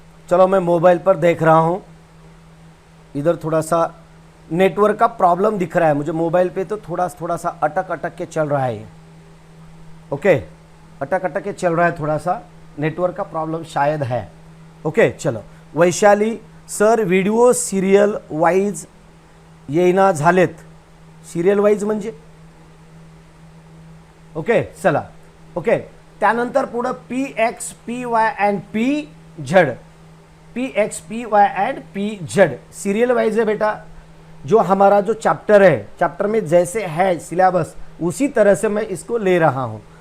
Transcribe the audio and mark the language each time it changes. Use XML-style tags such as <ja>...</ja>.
<hi>चलो, मैं मोबाइल पर देख रहा हूँ, इधर थोड़ा सा नेटवर्क का प्रॉब्लम दिख रहा है मुझे मोबाइल पे, तो थोड़ा सा अटक के चल रहा है ये। ओके, अटक के चल रहा है, थोड़ा सा नेटवर्क का प्रॉब्लम शायद है। ओके, चलो।</hi> <mr>Vaishali sir, video serial wise येईना झालेत। सिरियल वाईज म्हणजे? ओके, चला। ओके, त्यानंतर पुढं PX, PY and PZ, PX, PY end PZ</mr> <hi>serial wise है बेटा। जो हमारा जो चैप्टर है, चैप्टर में जैसे है सिलेबस, उसी तरह से मैं इसको ले रहा हूं।</hi>